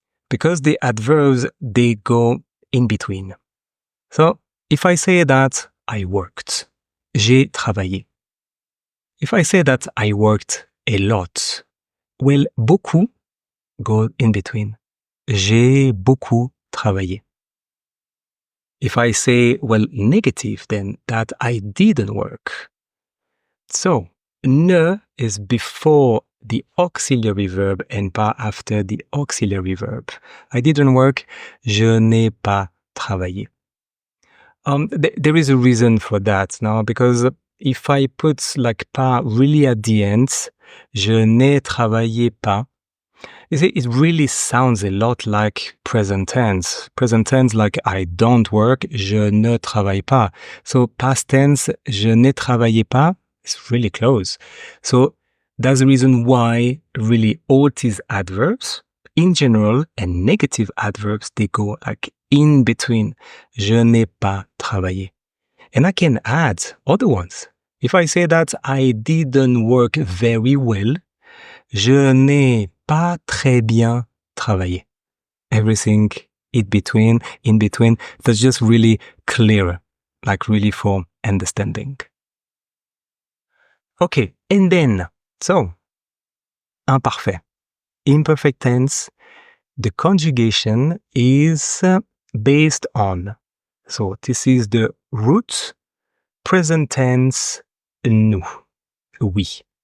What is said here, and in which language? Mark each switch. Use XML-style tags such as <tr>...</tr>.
<en>Because the adverbs, they go in between. So, if I say that I worked,</en> <fr>j'ai travaillé.</fr> <en>If I say that I worked a lot, well, beaucoup go in between.</en> <fr>J'ai beaucoup travaillé.</fr> <en>If I say, well, negative, then that I didn't work. So, ne is before the auxiliary verb and pas after the auxiliary verb. I didn't work,</en> <fr>je n'ai pas travaillé.</fr> <en>There is a reason for that now, because if I put like pas really at the end,</en> <fr>je n'ai travaillé pas,</fr> <en>you see, it really sounds a lot like present tense. Present tense, like I don't work,</en> <fr>je ne travaille pas.</fr> <en>So past tense,</en> <fr>je n'ai travaillé pas,</fr> <en>it's really close. So that's the reason why really all these adverbs, in general, and negative adverbs, they go like in between.</en> <fr>Je n'ai pas travaillé.</fr> <en>And I can add other ones. If I say that I didn't work very well,</en> <fr>je n'ai pas très bien travaillé.</fr> <en>Everything in between, that's just really clearer, like really for understanding. Okay, and then, so, imparfait. Imperfect tense, the conjugation is based on, so this is the root, present tense, nous, oui.</en>